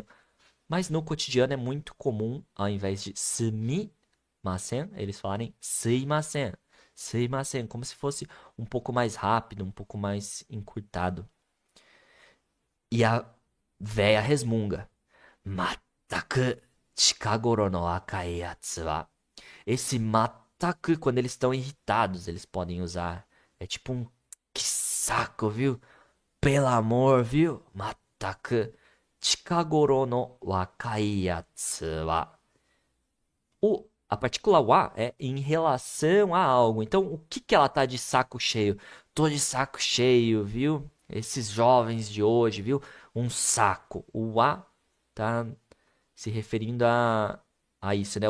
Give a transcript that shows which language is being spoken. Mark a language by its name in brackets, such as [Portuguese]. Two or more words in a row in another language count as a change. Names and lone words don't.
[Portuguese] Mas no cotidiano é muito comum, ao invés de sumimasen, eles falarem suimasen. Suimasen, como se fosse um pouco mais rápido, um pouco mais encurtado. E a véia resmunga. [Japanese] まったく近頃の赤いやつは. [Portuguese] Esse mataku, quando eles estão irritados, eles podem usar. É tipo um que saco, viu? Pelo amor, viu? [Japanese] まったく近頃の若いやつは. [Portuguese] A partícula wa é em relação a algo. Então, o que que ela tá de saco cheio? Tô de saco cheio, viu? Esses jovens de hoje, viu? Um saco. O wa tá se referindo a isso, né?